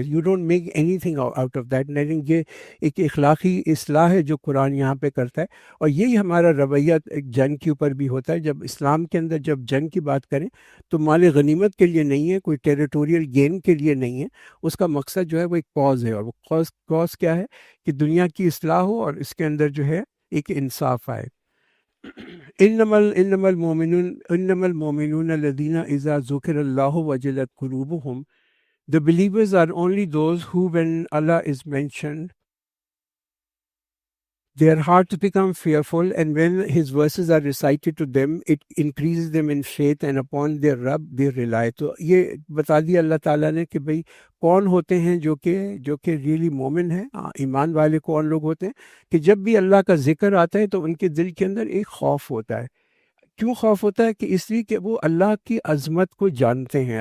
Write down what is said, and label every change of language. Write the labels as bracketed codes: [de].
[en] You don't make anything out of that. [ur] یہ ایک اخلاقی اصلاح ہے جو قرآن یہاں پہ کرتا ہے, اور یہی ہمارا رویہ ایک جنگ کے اوپر بھی ہوتا ہے. جب اسلام کے اندر جب جنگ کی بات کریں تو مال غنیمت کے لیے نہیں ہے, کوئی ٹیریٹوریل گین کے لیے نہیں ہے. اس کا مقصد جو ہے وہ ایک کاز ہے, اور وہ کاز کیا ہے کہ دنیا کی اصلاح ہو اور اس کے اندر جو ہے ایک انصاف آئے. [ar] انما المؤمنون الذين اذا ذكر الله وجلت قلوبهم. [en] The believers are only those who, when Allah is mentioned, their hearts become fearful, and when His verses are recited to them, it increases them in faith, and upon their Rabb they rely. [ur] تو یہ بتا دیا اللہ تعالیٰ نے کہ بھئی کون ہوتے ہیں جو کہ ریئلی مومن ہیں, ایمان والے کون لوگ ہوتے ہیں, کہ جب بھی اللہ کا ذکر آتا ہے تو ان کے دل کے اندر ایک خوف ہوتا ہے. کیوں خوف ہوتا ہے؟ کہ اس لیے کہ وہ اللہ کی عظمت کو جانتے ہیں.